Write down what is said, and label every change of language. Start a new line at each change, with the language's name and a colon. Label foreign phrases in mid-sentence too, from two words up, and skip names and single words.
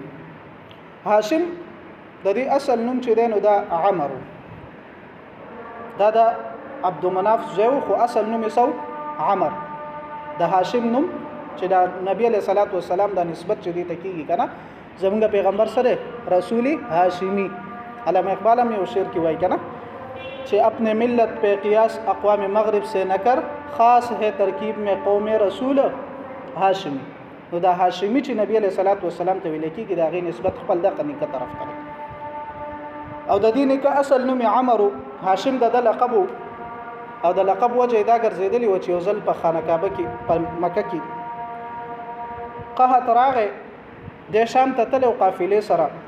Pashto: هاشم د دې اصل نوم چې دی نو دا عمرو دا د عبد مناف زوی خو اصل نوم یې سو عمر. د هاشم نوم چې د نبی
Arabic: علیہ الصلوۃ والسلام
Pashto: د نسبت چې دی تکیږي کنه زمونږ پیغمبر سره رسولی هاشمی. علامہ اقبال هم یو شعر کې وایي کنه چې
Urdu: اپنے ملت پہ قیاس اقوام مغرب سے نہ کر خاص ہے ترکیب میں قوم رسول هاشمی.
Pashto: نو دا هاشمی چې نبی
Arabic: علیہ الصلوۃ والسلام
Pashto: ته ویل کېږي دا غي نسبت خپل د قنیکه طرف ته او د دې نه اصل نوم عمرو. هاشم د لقب او د لقب وجه دا ګرځیدلی و چې یو ځل په خانه کعبه کې په مکه کې قحط راغی د شام ته تلو قافلې سره